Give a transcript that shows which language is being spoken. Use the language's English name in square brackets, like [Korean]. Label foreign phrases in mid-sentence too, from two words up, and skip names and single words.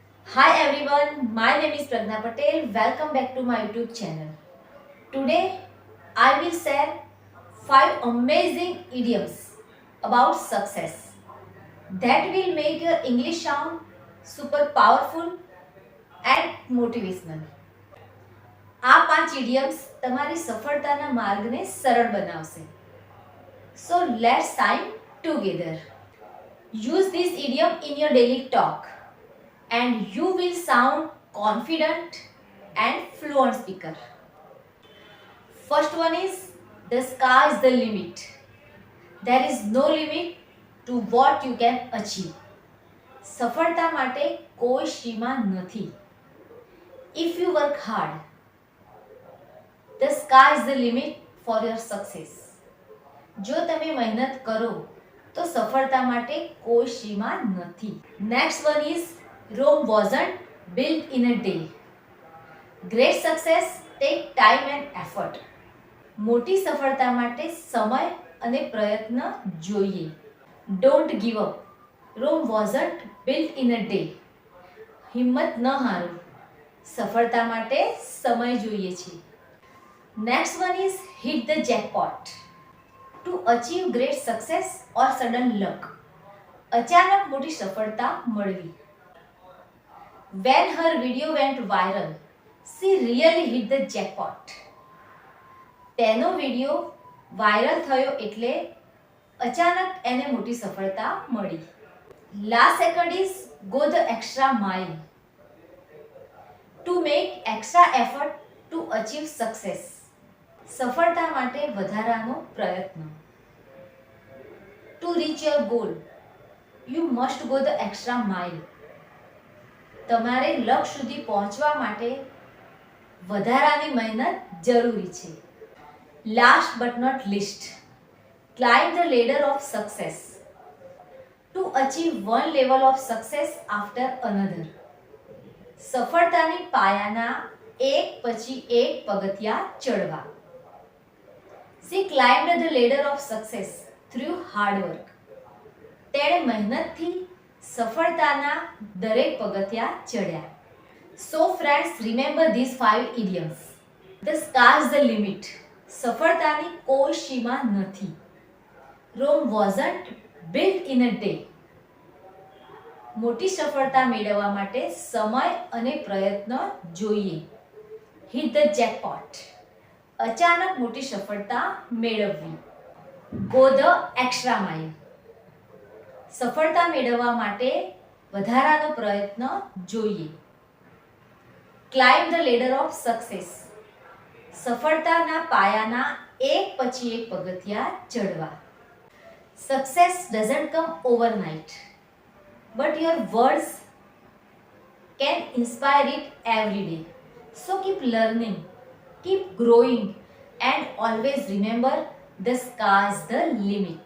[English] Hi everyone, my name is Pragna Patel. Welcome back to my YouTube channel. Today I will share 5 amazing idioms about success that will make your English sound super powerful and motivational. [Gujarati] આ 5 idioms તમારી સફળતાના માર્ગને સરળ બનાવશે. [English] So let's sign together. Use this idiom in your daily talk and you will sound confident and fluent speaker. First one is the sky is the limit. There is no limit to what you can achieve. [Gujarati] સફળતા માટે કોઈ સીમા નથી. [English] If you work hard, the sky is the limit for your success. [Gujarati] જો તમે મહેનત કરો તો સફળતા માટે કોઈ સીમા નથી. [English] Next one is Rome wasn't built in a day. Great success take time and effort. [Gujarati] મોટી સફળતા માટે સમય અને પ્રયત્ન જોઈએ. [English] Don't give up. Rome wasn't built in a day. [Gujarati] હિંમત ન હારો. સફળતા માટે સમય જોઈએ છે. [English] Next one is hit the jackpot. To achieve great success or sudden luck. [Gujarati] અચાનક મોટી સફળતા મળવી. [English] When her video went viral, she really hit the jackpot. [Gujarati] તેનો વિડિયો વાયરલ થયો એટલે અચાનક એને મોટી સફળતા મળી. [English] Last second is go the extra mile. To make extra effort to achieve success. [Gujarati] સફળતા માટે વધારાનો પ્રયત્ન. [English] To reach your goal, you must go the extra mile. [Gujarati] તમારે લક્ષ્ય સુધી પહોંચવા માટે વધારાની મહેનત જરૂરી છે. [English] Last but not least, climb the ladder of success. To achieve one level of success after another. [Gujarati] સફળતાની પાયાના એક પછી એક પગથિયા ચડવા. [English] She climbed the ladder of success through hard work. [Gujarati] તેણે મહેનતથી સફળતાના દરેક પગથિયા ચડ્યા. [English] So friends, remember these 5 idioms. The sky is the limit. [Gujarati] સફળતાની કોઈ સીમા નથી. [English] Rome wasn't built in a day. [Gujarati] મોટી સફળતા મેળવવા માટે સમય અને પ્રયત્ન જોઈએ. [English] Hit the jackpot. [Gujarati] અચાનક મોટી સફળતા મેળવવી. [English] Go the extra mile. [Gujarati] સફળતા મેળવવા માટે વધારાનો પ્રયત્ન જોઈએ. [English] Climb the ladder of success. [Gujarati] સફળતાના પાયાના એક પછી એક પગથિયા ચડવા. [English] Success doesn't come overnight, but your words can inspire it every day. So keep learning, keep growing, and always remember the sky is the limit.